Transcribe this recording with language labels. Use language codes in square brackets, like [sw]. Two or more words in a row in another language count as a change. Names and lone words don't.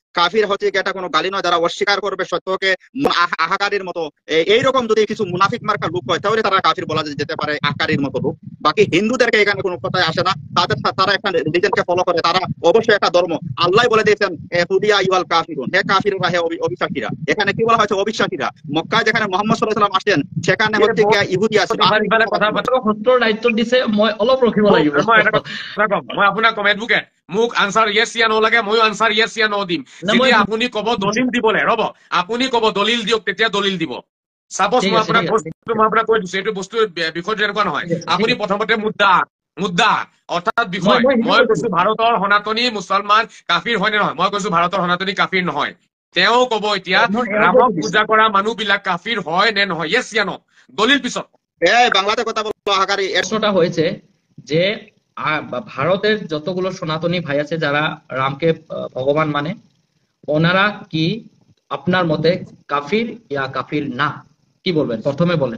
[bn] কাফির হচ্ছে কি এটা কোনো গালি নয়, যারা অস্বীকার করবে সত্যকে, আহাকারীর মতো এইরকম যদি কিছু মুনাফিক মার্কা লোক হয় তাহলে তারা কাফির বলা যেতে পারে, আহাকারীর মতো লোক। বাকি হিন্দুদেরকে এখানে কোনো কথাই আসে না, তারা একটা রিলিজনকে ফলো করে, তারা অবশ্যই একটা ধর্ম। আল্লাহ বলে দিয়েছেন [ar] هوديا يول كافرون, [bn] হে কাফিররা, হে অবিশ্বাসীরা। এখানে কি বলা হয়েছে? অবিশ্বাসীরা। মক্কায় যেখানে মুহাম্মদ [ar] صلى الله عليه وسلم [bn] আসেন সেখানে হচ্ছে কি ইহুদি আছে। [as] দায়িত্ব দিছে, মই অলপ ৰখিব লাগিব। মই আপোনাক কম এডভোকেট, মোক [en] answer yes ya no [as] লাগে, ময়ো [en] answer yes ya no [as] দিম। যদি আপুনি কব দলিল দিবলে, ৰব, আপুনি কব দলিল দিয়ক, তেতিয়া দলিল দিব। সাপোজ মই আপোনাক কৈ দিছো, এইটো বস্তুৰ বিষয়টো এনেকুৱা নহয়। আপুনি প্ৰথমতে মুদ্দা অৰ্থাৎ বিষয়, মই কৈছো ভাৰতৰ সনাতনী মুছলমান কাফিৰ হয় নে নহয়? মই কৈছো ভাৰতৰ সনাতনী কাফিৰ নহয়। তেওঁ কব এতিয়া ৰামক পূজা কৰা মানুহবিলাক কাফিৰ হয় নে নহয়? [en] yes ya no, [as] দলিল পিছত। [bn] বাংলাতে কথা বলবো। আহাকারী প্রশ্নটা হয়েছে যে ভারতের যতগুলো সনাতনী ভাই আছে যারা রামকে ভগবান মানে, ওনারা কি আপনার মতে কাফির ইয়া কাফির না? কি বলবেন, প্রথমে বলেন।